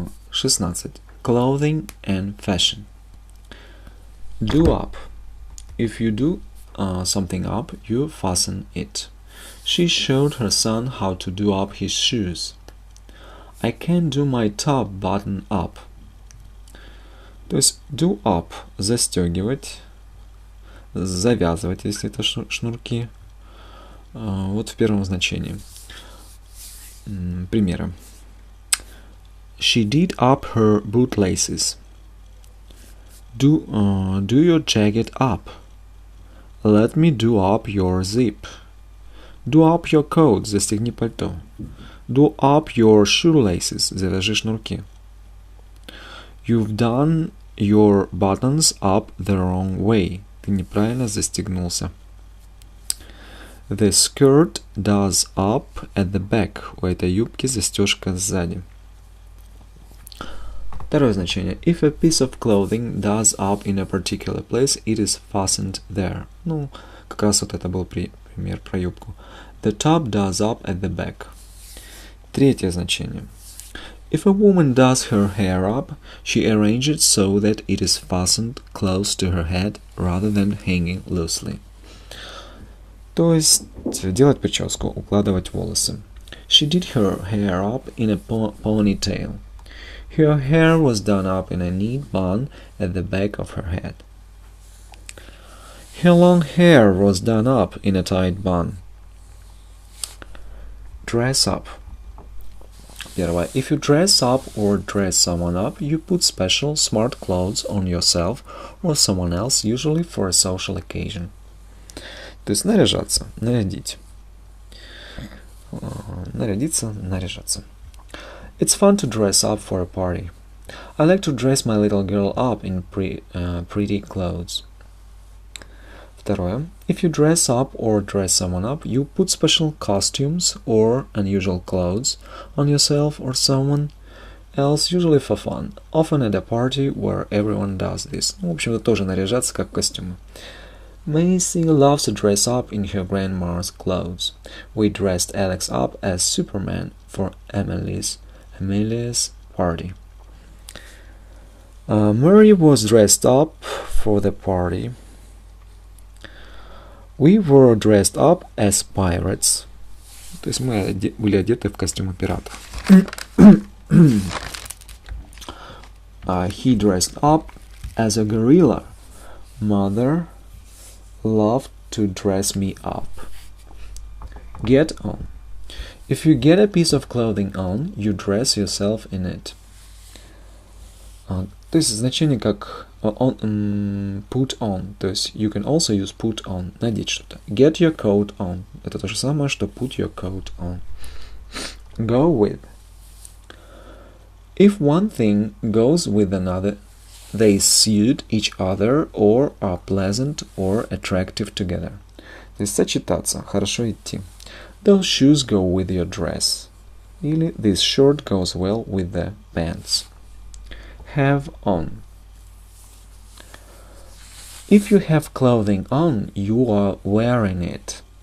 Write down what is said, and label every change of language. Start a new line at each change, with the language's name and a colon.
English: 16. Clothing and fashion. Do up. If you do something up, you fasten it. She showed her son how to do up his shoes. I can't do my top button up.
Russian: То есть do up – застегивать, завязывать, если это шнурки. Вот в первом значении. Примеры.
English: She did up her bootlaces. Do your jacket up. Let me do up your zip. Do up your coat.
Russian: Застегни пальто.
English: Do up your shoelaces.
Russian: Завяжи шнурки.
English: You've done your buttons up the wrong way.
Russian: Ты неправильно застегнулся.
English: The skirt does up at the back.
Russian: У этой юбки застежка сзади. Второе значение.
English: If a piece of clothing does up in a particular place, it is fastened there.
Russian: Ну, как раз вот это был пример про юбку.
English: The top does up at the back.
Russian: Третье значение.
English: If a woman does her hair up, she arranges it so that it is fastened close to her head rather than hanging loosely.
Russian: То есть делать прическу, укладывать волосы.
English: She did her hair up in a ponytail. Her hair was done up in a neat bun at the back of her head. Her long hair was done up in a tight bun. Dress up. Первое. If you dress up or dress someone up, you put special smart clothes on yourself or someone else, usually for a social occasion.
Russian: То есть наряжаться, нарядить. Нарядиться, наряжаться.
English: It's fun to dress up for a party. I like to dress my little girl up in pretty clothes.
Russian: Второе.
English: If you dress up or dress someone up, you put special costumes or unusual clothes on yourself or someone else, usually for fun, often at a party where everyone does this.
Russian: В общем, это тоже наряжаться как костюмы.
English: Macy loves to dress up in her grandma's clothes. We dressed Alex up as Superman for Emily's party. Mary was dressed up for the party. We were dressed up as pirates.
Russian: То есть мы были одеты в костюмы пиратов.
English: He dressed up as a gorilla. Mother loved to dress me up. Get on. If you get a piece of clothing on, you dress yourself in it.
Russian: То есть значение как put on. То есть
English: you can also use put on.
Russian: Надеть что-то.
English: Get your coat on.
Russian: Это то же самое, что
English: put your coat on. Go with. If one thing goes with another, they suit each other or are pleasant or attractive together.
Russian: То есть сочетаться, хорошо идти.
English: Those shoes go with your dress. Или this shirt goes well with the pants. Have on. If you have clothing on, you are wearing it.